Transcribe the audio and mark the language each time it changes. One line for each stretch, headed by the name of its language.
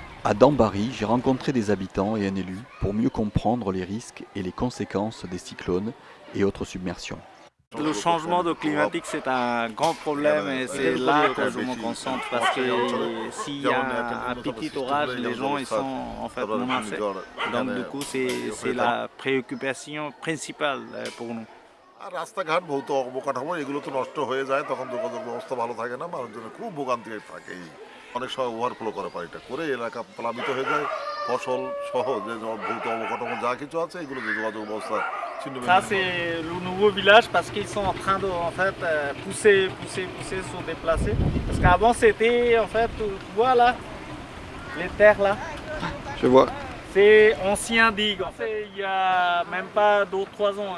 French: À Dambari, j'ai rencontré des habitants et un élu pour mieux comprendre les risques et les conséquences des cyclones et autres submersions. Le changement climatique, c'est un grand problème et c'est là que je me concentre parce que s'il y a un petit orage, les gens ils sont en fait menacés. Donc du coup, c'est la préoccupation principale pour nous.
Bangla: আর রাস্তাঘাট ভৌত অবকাঠামো এগুলো তো নষ্ট হয়ে যায়, তখন যোগাযোগ ব্যবস্থা ভালো থাকে না, মানুষজনের খুব ভোগান্তি থাকে। অনেক সময় ওভারফ্লো করে পানিটা করে এলাকা প্লাবিত হয়ে যায়, ফসল সহ যে ভৌত অবকাঠামো যা কিছু আছে এগুলো যোগাযোগ ব্যবস্থা ছিন্ন।
French: Ça c'est le nouveau village parce qu'ils sont en train de pousser, se déplacer. Parce qu'avant c'était en fait, tu vois là, les terres là. Je vois. C'est ancien digue. En fait, il y a même pas 2-3 ans.